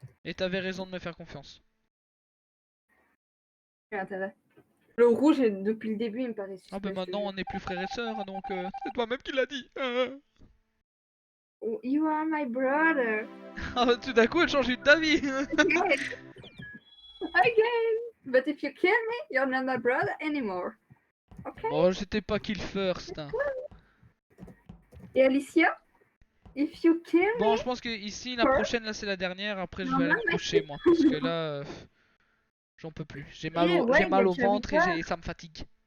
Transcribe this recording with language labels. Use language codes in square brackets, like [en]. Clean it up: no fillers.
[fr] Et t'avais raison de me faire confiance. J'ai intérêt. Le rouge, depuis le début, il me paraît suspect. Ah bah maintenant on est plus frères et sœurs, donc c'est toi-même qui l'as dit. [en] Oh, you are my brother. [fr] Ah bah tout d'un coup elle change d'avis. [en] Again. But if you kill me, you're not my brother anymore. Okay. [fr] Oh j'étais pas [en] kill first. [fr] Hein. Et Alicia? [en] If you kill me. [fr] Bon je pense que ici la prochaine là c'est la dernière, après je vais aller me coucher moi. Parce que là j'en peux plus. J'ai mal au ventre et ça me fatigue.